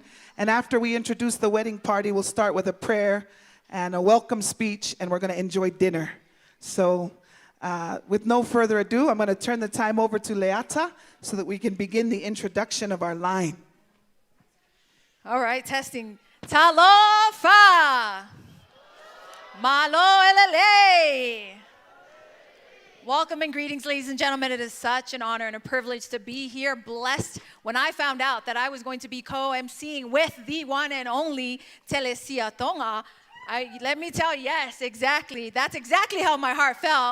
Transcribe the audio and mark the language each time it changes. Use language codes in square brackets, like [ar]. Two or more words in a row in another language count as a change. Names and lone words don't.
[en] And after we introduce the wedding party, we'll start with a prayer and a welcome speech. And we're going to enjoy dinner. So with no further ado, I'm going to turn the time over to Leata so that we can begin the introduction of our line. All right, testing. [sm] Talofa. [to] Malo elele. [en] Welcome and greetings, ladies and gentlemen. It is such an honor and a privilege to be here. Blessed when I found out that I was going to be co-emceeing with the one and only Telesia Tonga. Let me tell you, yes, exactly. That's exactly how my heart felt.